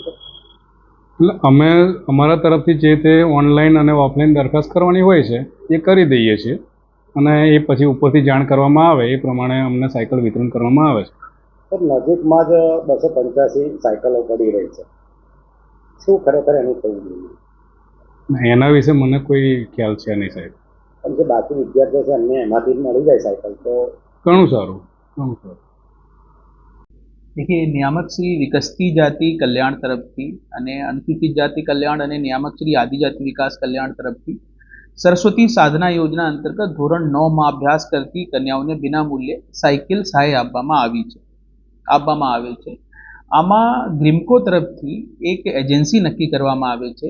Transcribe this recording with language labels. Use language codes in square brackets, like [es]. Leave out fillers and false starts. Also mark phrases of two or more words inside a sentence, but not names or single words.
[gu] એટલે અમે અમારા તરફથી જે તે ઓનલાઈન અને ઓફલાઈન દરખાસ્ત કરવાની હોય છે એ કરી દઈએ છીએ અને એ પછી ઉપરથી જાણ કરવામાં આવે એ પ્રમાણે અમને સાયકલ વિતરણ કરવામાં આવે છે. સર, નજીકમાં જ 285 સાયકલો પડી રહી છે, શું ખરેખર એનું થવું જોઈએ? એના વિશે મને કોઈ ખ્યાલ છે નહીં સાહેબ. પણ જે બાકી વિદ્યાર્થીઓ છે એમને એમાંથી જ મળી જાય સાયકલ તો ઘણું સારું. देखिए, નિયામક શ્રી વિકસતી જાતિ કલ્યાણ तरफથી અને અનુસૂચિત જાતિ કલ્યાણ અને નિયામક શ્રી આદિજાતિ વિકાસ કલ્યાણ તરફથી સરસ્વતી સાધના યોજના અંતર્ગત ધોરણ 9માં અભ્યાસ કરતી કન્યાઓને વિનામૂલ્યે સાયકલ સહાય આપવામાં આવે છે. આમાં ગ્રીમકો તરફથી એક એજન્સી નક્કી કરવામાં આવે છે.